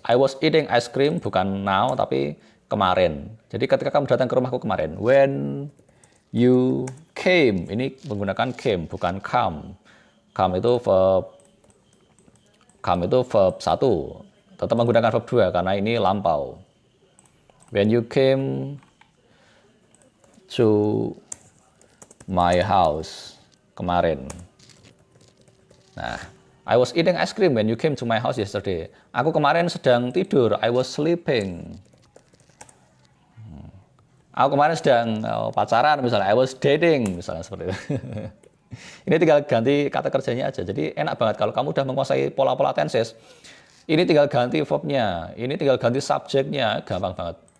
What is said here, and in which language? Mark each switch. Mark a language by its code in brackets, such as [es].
[en] I was eating ice cream [id] bukan [en] now [id] tapi kemarin. Jadi ketika kamu datang ke rumahku kemarin, [en] when you came, [id] ini menggunakan came bukan come. Come itu verb 1. Tetap menggunakan verb 2 karena ini lampau. [en] When you came to my house [id] kemarin. [en] Nah, I was eating ice cream when you came to my house yesterday. [id] Aku kemarin sedang tidur. [en] I was sleeping. [id] Aku kemarin sedang pacaran misalnya. [en] I was dating [id] misalnya seperti itu. Ini tinggal ganti kata kerjanya aja. Jadi enak banget kalau kamu udah menguasai pola-pola tenses. Ini tinggal ganti verbnya. Ini tinggal ganti subjeknya. Gampang banget.